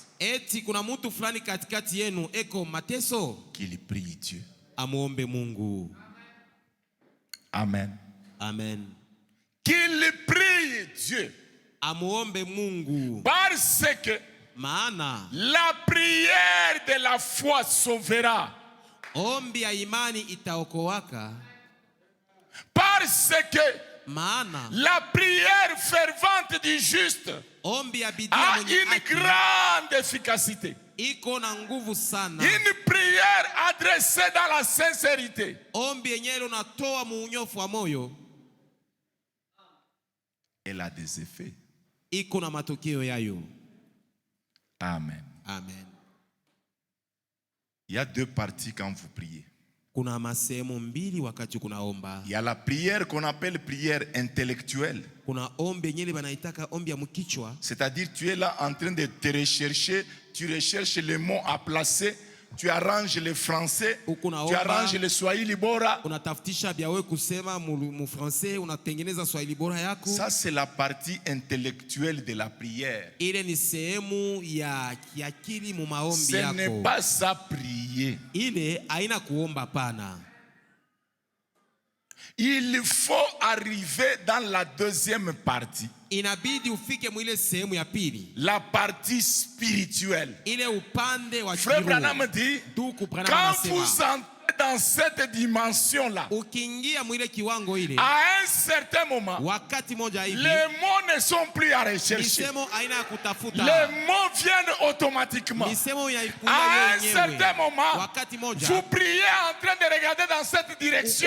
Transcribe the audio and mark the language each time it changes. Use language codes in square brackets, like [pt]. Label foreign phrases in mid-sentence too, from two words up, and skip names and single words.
[fr] Qu'il prie Dieu. Amen. Amen. Qu'il prie Dieu. [sw] Amuombe Mungu. [fr] Parce que [sw] maana [fr] la prière de la foi sauvera. [sw] Ombi ya imani itaokoaka. [fr] Parce que [sw] maana [fr] la prière fervente du juste [sw] ombi ya bidii [fr] a [sw] mwenye [fr] une [sw] haki [fr] grande efficacité. [sw] iko na nguvu sana. [fr] Une prière adressée dans la sincérité. [sw] Ombi yenyewe unatoa muunyofu wa moyo. [fr] Elle a des effets. [sw] Iko na matokeo yayo. Amen. Amen. [fr] Il y a deux parties quand vous priez. [sw] Kuna masehemu mbili wakati kunaomba. [fr] Il y a la prière qu'on appelle prière intellectuelle. [sw] Kuna ombi yenyewe banaitaka ombi ya mkichwa. [fr] C'est-à-dire tu es là en train de te rechercher, tu recherches les mots à placer, tu arranges les français, tu arranges les swahili bora. [sw] Unatafutisha bia wewe kusema mu français, unatengeneza swahili bora yako. [fr] Ça c'est la partie intellectuelle de la prière. [sw] Ile ni sehemu ya kiakili mu maombi yako. [fr] Ce n'est pas ça prier. [sw] Ile haina kuomba pana. [fr] Il faut arriver dans la deuxième partie. [sw] Inabidi ufike mwile sehemu ya pili. [fr] La partie spirituelle. [sw] Ile upande wa [fr] Frère Branham dit, quand vous entrez dans cette dimension-là, à un certain moment, les mots ne sont plus à rechercher. Les mots viennent automatiquement. À un certain moment, vous priez en train de regarder dans cette direction.